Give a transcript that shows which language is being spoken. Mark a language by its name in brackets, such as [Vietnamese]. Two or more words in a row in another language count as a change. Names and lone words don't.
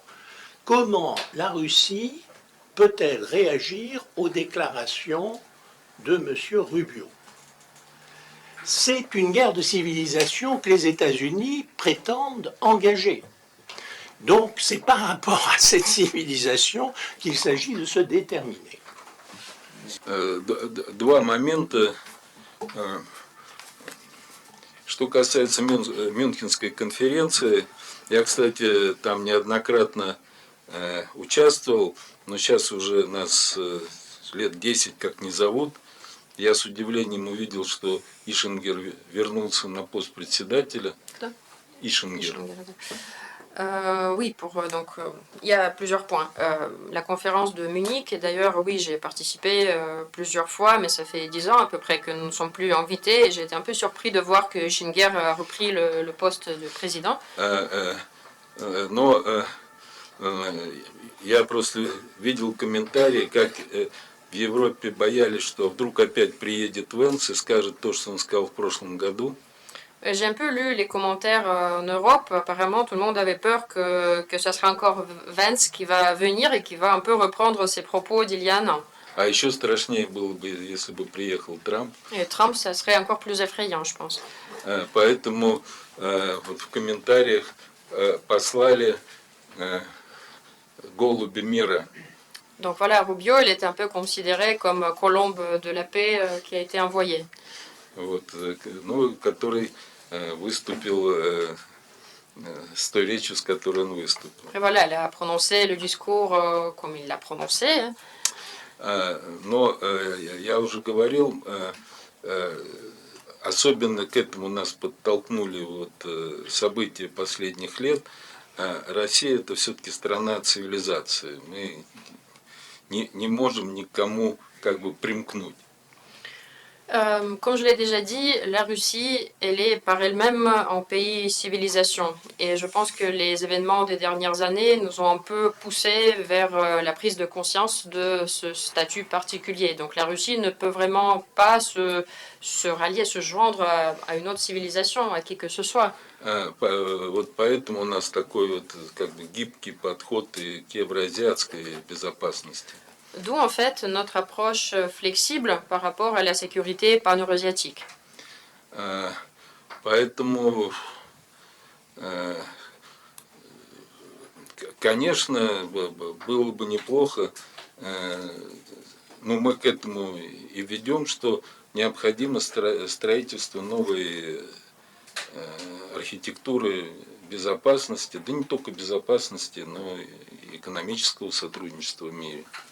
[French] Comment la Russie peut-elle réagir aux déclarations de M. Rubio? C'est une guerre de civilisation que les États-Unis prétendent engager. Donc, c'est par rapport à cette civilisation qu'il s'agit de se déterminer. [Russian] Два момента. Что касается Мюнхенской конференции, я, кстати, там неоднократно участвовал, но сейчас уже нас лет 10 как не зовут. Я с удивлением увидел, что Ишингер вернулся на пост председателя. Кто? Ишингер. [French] Oui, il y a plusieurs points. La conférence de Munich, et d'ailleurs, oui, j'ai participé plusieurs fois, mais ça fait 10 ans à peu près que nous ne sommes plus invités, et j'ai été un peu surpris de voir que Schinger a repris le poste de président. [Russian] Но я просто видел комментарии, как в Европе боялись, что вдруг опять приедет Венс и скажет то, что он сказал в прошлом году. [French] J'ai un peu lu les commentaires en Europe. Apparemment, tout le monde avait peur que ça sera encore Vance qui va venir et qui va un peu reprendre ses propos d'il y a un an. [Russian] А еще страшнее было бы, если бы приехал Трамп. [French] Et Trump, ça serait encore plus effrayant, je pense. [Russian] Поэтому вот в комментариях послали голуби мира. [French] Donc voilà, Rubio, il était un peu considéré comme colombe de la paix qui a été envoyé. [Russian] Вот, ну, который выступил с той речью, с которой он выступил. [French] Et voilà, il a prononcé le discours comme il l'a prononcé. [Russian] Но я уже говорил, особенно к этому нас подтолкнули вот события последних лет. Россия – это все-таки страна цивилизации. Мы не можем никому как бы примкнуть. [French] Comme je l'ai déjà dit, la Russie, elle est par elle-même un pays civilisation. Et je pense que les événements des dernières années nous ont un peu poussé vers la prise de conscience de ce statut particulier. Donc la Russie ne peut vraiment pas se rallier, se joindre à une autre civilisation, à qui que ce soit. [Russian] Вот поэтому у нас такой вот как бы гибкий подход и к евроазиатской безопасности. [French] D'où en fait notre approche flexible par rapport à la sécurité pan-eurasiatique. [Russian] Поэтому, конечно, было бы неплохо, но мы к этому и ведем, что необходимо строительство новой архитектуры безопасности, да не только безопасности, но и экономического сотрудничества в мире.